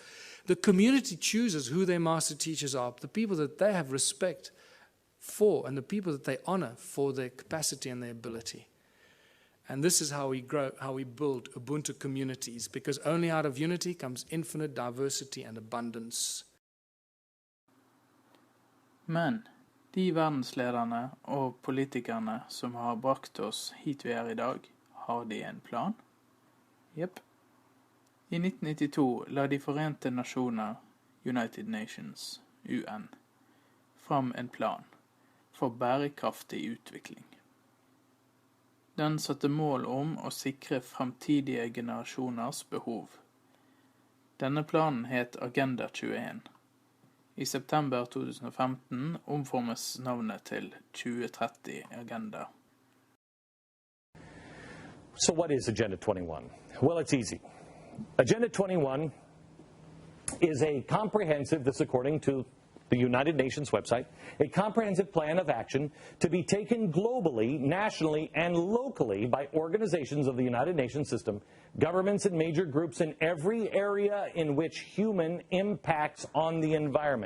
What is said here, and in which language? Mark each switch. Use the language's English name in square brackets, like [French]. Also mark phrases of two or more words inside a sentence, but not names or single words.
[English] The community chooses who their master teachers are, the people that they have respect for, and the people that they honor for their capacity and their ability. And this is how we grow, how we build Ubuntu communities, because only out of unity comes infinite diversity and abundance. [Norwegian] Men de verdenslederne og politikerne som har brakt oss hit vi er i dag, har de en plan? Jepp. I 1992 la de Forente Nasjoner, [English] United Nations, [Norwegian] UN, fram en plan for bærekraftig utvikling. Den satte mål om å sikre fremtidige generasjoners behov. Denne planen het Agenda 21. I september 2015 omformes navnet til 2030 Agenda. [English] So what is Agenda 21? Well, it's easy. Agenda 21 is a comprehensive, this according to the United Nations website, a comprehensive plan of action to be taken globally, nationally, and locally by organizations of the United Nations system, governments and major groups in every area in which human impacts on the environment.